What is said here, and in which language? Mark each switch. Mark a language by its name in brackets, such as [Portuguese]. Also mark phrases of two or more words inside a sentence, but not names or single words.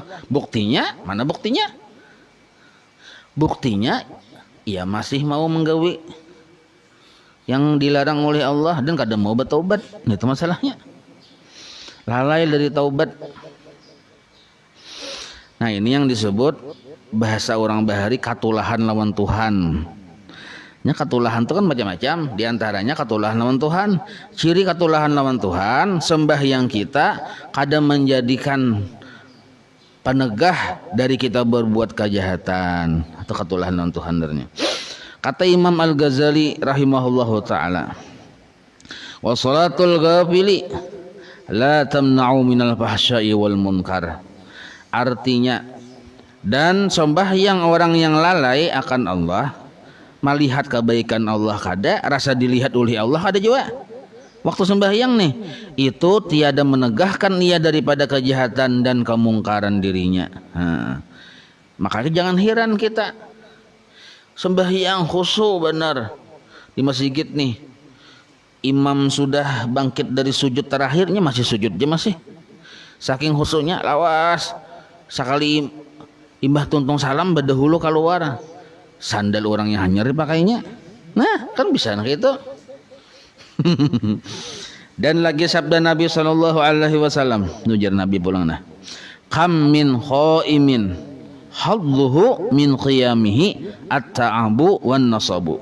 [Banjar] Buktinya mana buktinya? Buktinya ia masih mau menggawi yang dilarang oleh Allah dan kada mau bertaubat. [Indonesian] Itu masalahnya, lalai dari taubat. [Banjar] Nah ini yang disebut bahasa orang bahari katulahan lawan Tuhan. Ya, katulahan itu kan macam-macam, diantaranya katulahan lawan Tuhan. Ciri katulahan lawan Tuhan, sembahyang kita kadang menjadikan penegah dari kita berbuat kejahatan, atau katulahan lawan Tuhan dernya. [Arabic] Kata Imam Al-Ghazali رحمه الله تعالى، وصلاة الغافل لا تمنع من الفحشاء والمنكر. [Banjar] Artinya, dan sembahyang orang yang lalai akan Allah, melihat kebaikan Allah kada, rasa dilihat oleh Allah kada juga. Waktu sembahyang nih, itu tiada menegahkan ia daripada kejahatan dan kemungkaran dirinya. Makanya jangan heran kita sembahyang khusyuk benar di masjid nih, imam sudah bangkit dari sujud terakhirnya masih sujud dia masih, saking khusyuknya lawas. Sekali imbah tuntung salam berdahulu keluar sandal orang yang hanyar dipakainya. Nah kan bisa gitu. Dan lagi sabda Nabi SAW, nujar Nabi pulang nah, [Arabic] كم من قائم حظه من قيامه التعب والنصب.